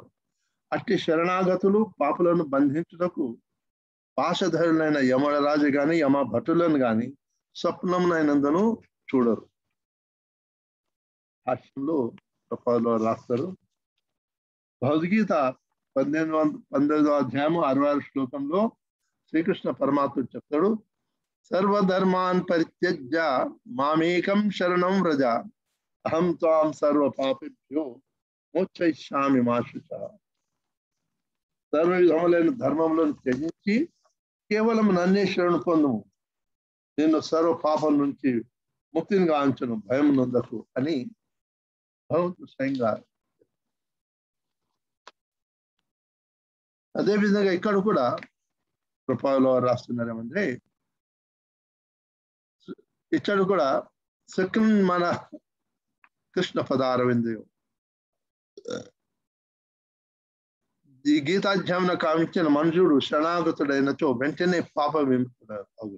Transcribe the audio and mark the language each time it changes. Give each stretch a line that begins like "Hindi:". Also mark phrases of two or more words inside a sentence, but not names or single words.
Telugu: అట్టి శరణాగతులు పాపులను బంధించుటకు పాశధరులైన యమరాజు గాని యమ భటులను గాని స్వప్నమునైనందును చూడరు. భాష్యంలో రాస్తారు, భగవద్గీత 18వ అధ్యాయము 66 శ్లోకంలో శ్రీకృష్ణ పరమాత్ముడు చెప్తాడు,
Sanskrit: సర్వధర్మాన్ పరిత్యజ్య మామేకం శరణం వ్రజ అహం త్వాం సర్వ పాపేభ్యో మోక్షయిష్యామి మా శుచః.
Telugu: సర్వ విధములైన ధర్మములను త్యజించి కేవలం నన్నే శరణు పొందుము, నేను సర్వ పాపం నుంచి ముక్తిని గాంచును భయం నొందకు అని భగవంతుడు స్వయంగా. అదేవిధంగా ఇక్కడ కూడా కృపలో రాస్తున్నారు ఏమంటే, ఇక్కడ కూడా సెకండ్ మన కృష్ణ పదారవిందయో ఈ గీతాధ్యామన కావించిన మనుషుడు శరణాగతుడైనచో వెంటనే పాప విముక్తుడు అగును.